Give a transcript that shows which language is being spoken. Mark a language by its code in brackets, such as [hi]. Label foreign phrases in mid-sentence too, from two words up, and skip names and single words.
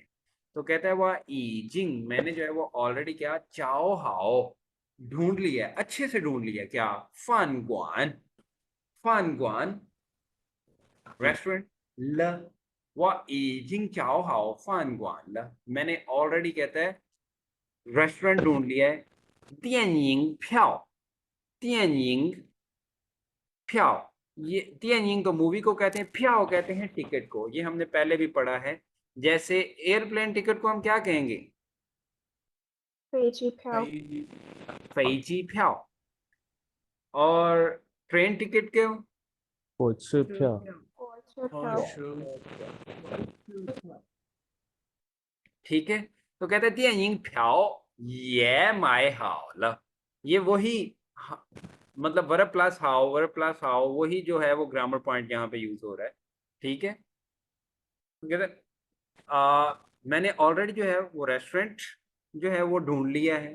[hi] तो कहता है वह ईजिंग, मैंने जो है वो ऑलरेडी क्या [zh] 找好 [hi] ढूंढ लिया है, अच्छे से ढूंढ लिया। क्या [zh] 饭馆，饭馆 [hi] रेस्टोरेंट ल, वह [zh] 已经找好饭馆了, [hi] मैंने ऑलरेडी कहता है रेस्टोरेंट ढूंढ लिया है। [zh] 电影票，电影票 [hi] ये 电影 तो मूवी को कहते हैं, प्याओ कहते हैं टिकट को, ये हमने पहले भी पढ़ा है। जैसे एयरप्लेन टिकट को हम क्या कहेंगे? [zh] 飞机票，飞机票. [hi] और ट्रेन टिकट के [zh] 火车票火车票， [hi] ठीक है। तो कहते हैं 电影票 ये [zh] 买好, [hi] ये वही मतलब [en] verb plus [hi] हाउ, [en] verb plus [hi] हाउ वही जो है वो ग्रामर पॉइंट यहाँ पे यूज हो रहा है। ठीक है। तो कहते हैं, मैंने ऑलरेडी जो है वो रेस्टोरेंट जो है वो ढूंढ लिया है।